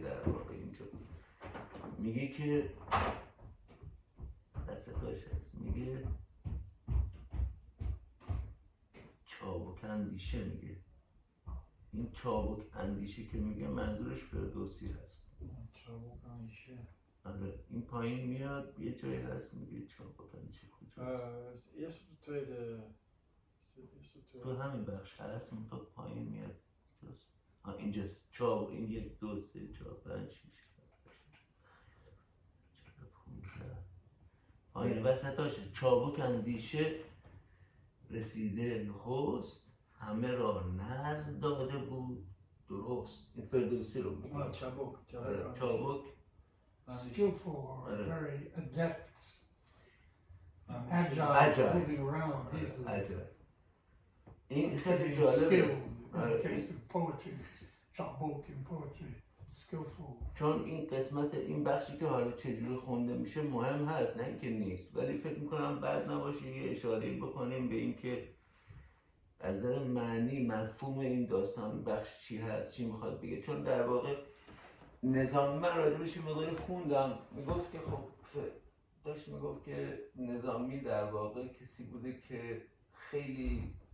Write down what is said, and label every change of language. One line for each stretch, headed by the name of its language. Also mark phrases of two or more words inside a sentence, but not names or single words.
Persian: در واقع اینجا میگه که دستتاش هست، میگه چابک اندیشه، میگه این چابک اندیشه که میگه منظورش فردوسی هست. چابک اندیشه. آره این پایین میاد یه جایی هست میگه چابک اندیشه کجاست؟
Dutch: Eerst op de tweede.
Persian: تو همین بخش هست اون تا پایین میاد جاست. اینجاست. چابک، این 1 2 3 4 5 6 پایین وسطاشه. چابک اندیشه رسیده نخست، همه را نظم داده بود درست. این فردوسی رو میگه. چابک
English: skillful or very adept, agile, moving around easily.
Persian: این خیلی جالبه.
English: In the case of poetry, chabuk in poetry, skillful.
Persian: چون این قسمت، این بخشی که حالا چجوری خونده میشه مهم هست، نه اینکه نیست، ولی فکر میکنم بد نباشه یه اشاره بکنیم به این که از نظر معنی مفهوم این داستان بخش چی هست، چی میخواد بگه. چون در واقع نظامی، من راجبش یه مقداری خوندم، میگفت که خب داشت میگفت که نظامی در واقع کسی بوده که خیلی